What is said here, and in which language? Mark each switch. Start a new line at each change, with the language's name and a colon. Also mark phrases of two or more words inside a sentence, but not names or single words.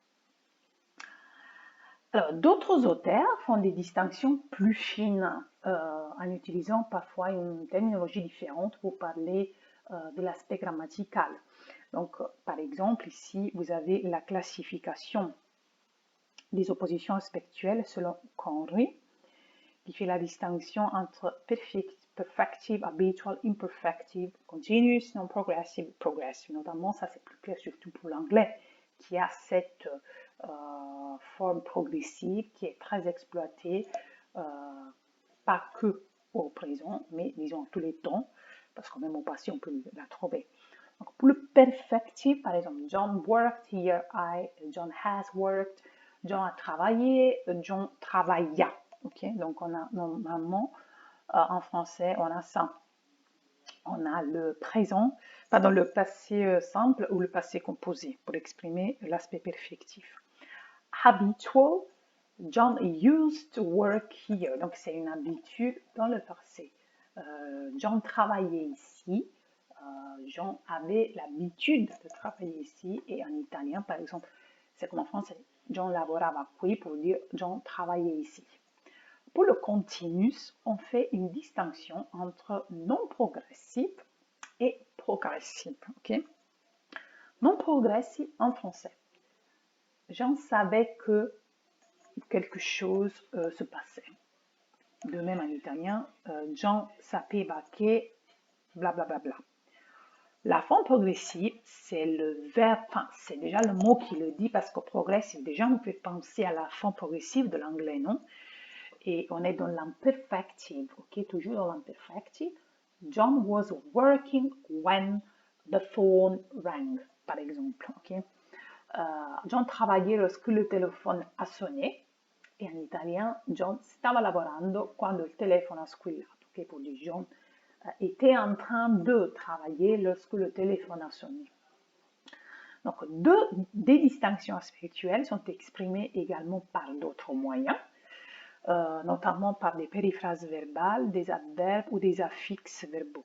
French: Alors, d'autres auteurs font des distinctions plus fines en utilisant parfois une terminologie différente pour parler de l'aspect grammatical. Donc, par exemple, ici, vous avez la classification des oppositions aspectuelles selon Conry, qui fait la distinction entre
English: perfective, habitual, imperfective, continuous, non-progressive, progressive.
French: Notamment, ça c'est plus clair surtout pour l'anglais, qui a cette forme progressive qui est très exploitée, pas que au présent, mais disons tous les temps, parce que même au passé, on peut la trouver. Donc, pour le perfective, par exemple,
English: John worked here, John has worked,
French: John a travaillé, John travailla.
English: Okay?
French: Donc, on a normalement, en français, on a ça. On a le présent, pardon, le passé simple ou le passé composé pour exprimer l'aspect perfectif.
English: Habitual, John used to work here.
French: Donc, c'est une habitude dans le passé. John travaillait ici. John avait l'habitude de travailler ici. Et en italien, par exemple, c'est comme en français.
Italian: John lavorava qui
French: pour dire John travaillait ici. Pour le continuous, on fait une distinction entre non progressif et progressif. Okay? Non progressif en français. Jean savait que quelque chose se passait. De même en italien,
Italian: Jean sapeva che blablabla.
French: Bla, bla, bla. La forme progressive, c'est le verbe, enfin, c'est déjà le mot qui le dit parce que progressive, déjà, on peut penser à la forme progressive de l'anglais, non? Et on est dans l'imperfective, ok? Toujours dans l'imperfective.
English: John was working when the phone rang,
French: par exemple,
English: ok?
French: John travaillait lorsque le téléphone a sonné. E in italien
Italian: John stava lavorando quando il telefono ha squillato,
French: che pour dire John était en train de travailler lorsque le téléphone a sonné. Donc, des distinctions aspectuelles sont exprimées également par d'autres moyens, notamment par des périphrases verbales, des adverbes ou des affixes verbaux.